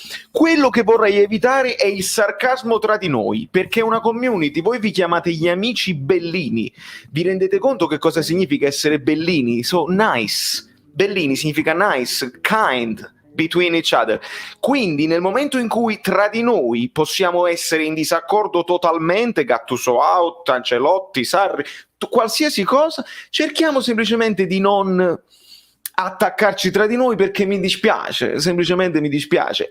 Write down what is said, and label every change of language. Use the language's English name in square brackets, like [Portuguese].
[Italian] Quello che vorrei evitare è il sarcasmo tra di noi, perché è una community, voi vi chiamate gli amici bellini, vi rendete conto che cosa significa essere bellini? [English] So nice. [Italian] Bellini significa [English] nice, kind, between each other. [Italian] Quindi nel momento in cui tra di noi possiamo essere in disaccordo totalmente, Gattuso out, Ancelotti, Sarri, qualsiasi cosa, cerchiamo semplicemente di non attaccarci tra di noi, perché mi dispiace, semplicemente mi dispiace.